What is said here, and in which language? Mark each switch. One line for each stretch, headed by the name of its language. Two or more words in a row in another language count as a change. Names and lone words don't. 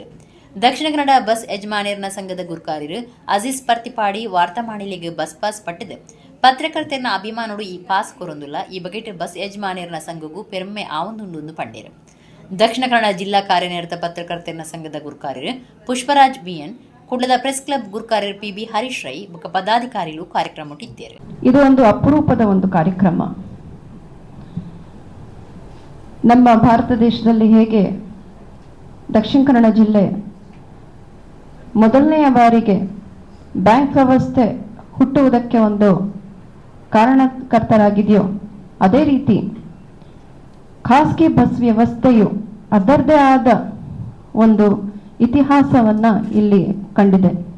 Tulu: ದಕ್ಷಿಣ ಕನ್ನಡ ಬಸ್ ಯಜಮಾನರ್ನ ಸಂಘದ ಗುರ್ಕಾರಿರು ಅಜೀಜ್ ಪರ್ತಿಪಾಡಿ ವಾರ್ತಾಮಾಣಿಲೆಗೆ
English: bus pass
Tulu: ಪಟ್ಟಿದೆ. ಪತ್ರಕರ್ತರ ಅಭಿಮಾನೋಡು ಈ ಪಾಸ್ ಕೊರೊಂದುಲ್ಲ. ಈ ಬಗೆಟ್ ಬಸ್ ಯಜಮಾನರ್ನ ಸಂಘಗೂ ಪೆರ್ಮೆ ಆವೊಂದುಂಡು ಪಂಡೇರು. ದಕ್ಷಿಣ ಕನ್ನಡ ಜಿಲ್ಲಾ ಕಾರ್ಯನಿರತ ಪತ್ರಕರ್ತರ ಸಂಘದ ಗುರ್ಕಾರಿರು ಪುಷ್ಪರಾಜ್ ಬಿಎನ್, ಕುಡ್ಲದ ಪ್ರೆಸ್ ಕ್ಲಬ್ ಗುರ್ಕಾರಿರು ಪಿಬಿ ಹರೀಶ್ ರೈ ಬೊಕ್ಕ ಪದಾಧಿಕಾರಿಗಳು ಕಾರ್ಯಕ್ರಮ ಇದ್ದಾರೆ.
Kannada: ಇದು ಒಂದು ಅಪರೂಪದ ಒಂದು ಕಾರ್ಯಕ್ರಮ. ನಮ್ಮ ಭಾರತ ದೇಶದಲ್ಲಿ ಹೇಗೆ ದಕ್ಷಿಣ ಕನ್ನಡ ಜಿಲ್ಲೆ ಮೊದಲನೆಯ ಬಾರಿಗೆ ಬ್ಯಾಂಕ್ ವ್ಯವಸ್ಥೆ ಹುಟ್ಟುವುದಕ್ಕೆ ಒಂದು ಕಾರಣಕರ್ತರಾಗಿದೆಯೋ ಅದೇ ರೀತಿ ಖಾಸಗಿ ಬಸ್ ವ್ಯವಸ್ಥೆಯು ಅದರದೇ ಆದ ಒಂದು ಇತಿಹಾಸವನ್ನ ಇಲ್ಲಿ ಕಂಡಿದೆ.